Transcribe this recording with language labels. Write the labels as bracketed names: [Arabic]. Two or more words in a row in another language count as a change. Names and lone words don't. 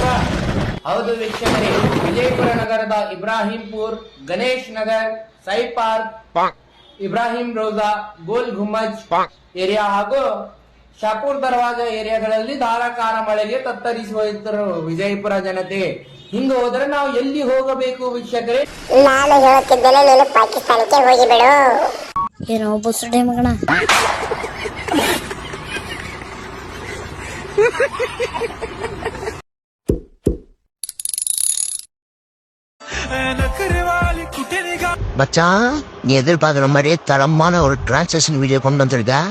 [Kannada] ಹೌದು ವೀಕ್ಷಕರೇ, ವಿಜಯಪುರ ನಗರದ ಇಬ್ರಾಹಿಂಪುರ್, ಗಣೇಶ್ ನಗರ್, ಸೈ ಪಾರ್ಕ್, ಇಬ್ರಾಹಿಂ ರೋಜಾ, ಗೋಲ್ ಗುಮ್ಮಜ್ ಏರಿಯಾ ಹಾಗೂ ಶಾಪುರ್ ದರ್ವಾಜ ಏರಿಯಾಗಳಲ್ಲಿ ಧಾರಾಕಾರ ಮಳೆಗೆ ತತ್ತರಿಸಿ ಹೋಯಿತು ವಿಜಯಪುರ ಜನತೆ. ಹಿಂಗ ಹೋದ್ರೆ ನಾವು ಎಲ್ಲಿ ಹೋಗಬೇಕು ವೀಕ್ಷಕರೇ? ನಾನು ಹೇಳುತ್ತಿದ್ದೆಲ್ಲ ನೀನು ಪಾಕಿಸ್ತಾನಕ್ಕೆ ಹೋಗಿಬಿಡು. ಏನೋ ಬುಸುಡೆ ಮಗಣ. [Tamil] மச்சான், நீ எதிர்பார்க்கிற மாதிரியே தரமான ஒரு [English] transaction video [Tamil] கொண்டு வந்திருக்க.